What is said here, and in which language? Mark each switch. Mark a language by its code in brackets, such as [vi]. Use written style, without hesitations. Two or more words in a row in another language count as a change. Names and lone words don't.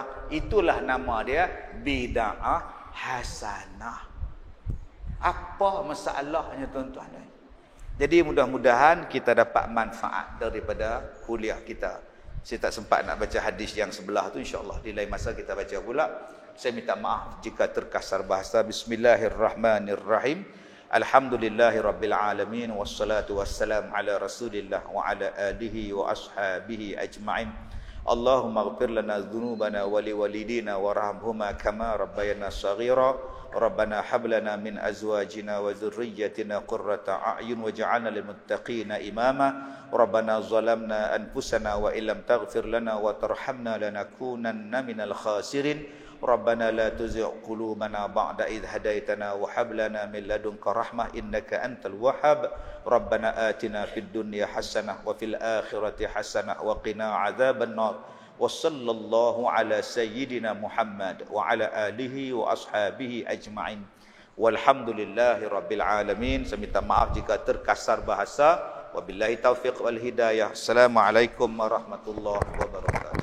[ms] Itulah nama dia [ar] بدعة حسنة. [ms] Apa masalahnya tuan-tuan? Jadi mudah-mudahan kita dapat manfaat daripada kuliah kita. Saya tak sempat nak baca hadis yang sebelah tu, insya-Allah di lain masa kita baca pula. Saya minta maaf jika terkasar bahasa. [ar] بسم الله الرحمن الرحيم. الحمد لله رب العالمين والصلاة والسلام على رسول الله وعلى آله وأصحابه أجمعين. اللهم اغفر لنا ذنوبنا ولوالدينا وارحمهما كما ربيانا صغيرا. ربنا هب لنا من أزواجنا وذرياتنا قرة أعين واجعلنا للمتقين إماما. ربنا ظلمنا أنفسنا وإن لم تغفر لنا وترحمنا لنكونن من الخاسرين. ربنا لا تزغ قلوبنا بعد إذ هديتنا وهب لنا من لدنك رحمة إنك أنت الوهاب. ربنا آتنا في الدنيا حسنة وفي الآخرة حسنة وقنا عذاب النار. وصلى الله على سيدنا محمد وعلى آله وأصحابه أجمعين. والحمد لله رب العالمين. [ms] Saya minta maaf jika terkasar bahasa. [ar] وبالله التوفيق والهداية. السلام عليكم ورحمة الله وبركاته.